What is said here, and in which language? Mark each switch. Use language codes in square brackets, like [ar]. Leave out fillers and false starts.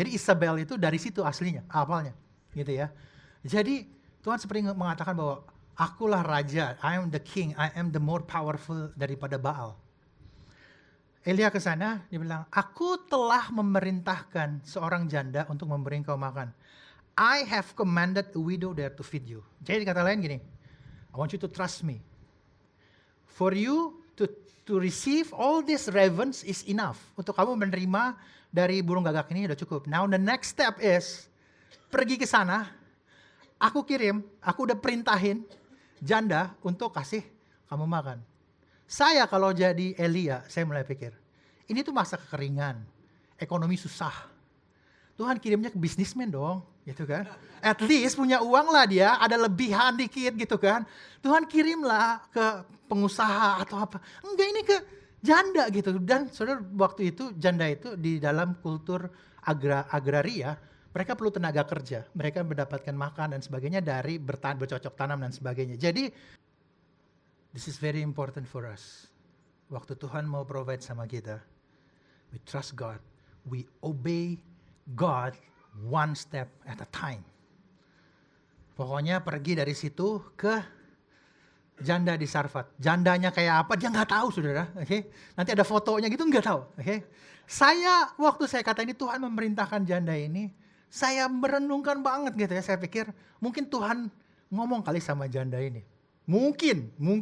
[id] Jadi Isabel itu dari situ aslinya, awalnya, gitu ya. Jadi Tuhan seperti mengatakan bahwa akulah raja, [en] I am the king, I am the more powerful [id] daripada Baal. Elia ke sana, dia bilang, aku telah memerintahkan seorang janda untuk memberi engkau makan. [en] I have commanded a widow there to feed you. [id] Jadi kata lain gini, [en] I want you to trust me. For you to receive all these ravens is enough. [id] Untuk kamu menerima dari burung gagak ini udah cukup. [en] Now the next step is, [id] pergi ke sana, aku udah perintahin janda untuk kasih kamu makan. Saya kalau jadi Elia, saya mulai pikir, ini tuh masa kekeringan, ekonomi susah. Tuhan kirimnya ke bisnismen dong, gitu kan. At least punya uang lah dia, ada lebihan dikit gitu kan. Tuhan kirimlah ke pengusaha atau apa. Enggak, ini ke janda gitu. Dan saudara, waktu itu janda itu di dalam kultur agraria, mereka perlu tenaga kerja. Mereka mendapatkan makan dan sebagainya dari bercocok tanam dan sebagainya. [en] Jadi, this is very important for us. [id] Waktu Tuhan mau provide sama kita, [en] we trust God. We obey God one step at a time. [id] Pokoknya pergi dari situ ke janda di Sarfat. Jandanya kayak apa dia nggak tahu, saudara. Oke, nanti ada fotonya gitu nggak tahu. Oke, waktu saya kata ini Tuhan memerintahkan janda ini, saya merenungkan banget gitu ya. Saya pikir mungkin Tuhan ngomong kali sama janda ini. Mungkin.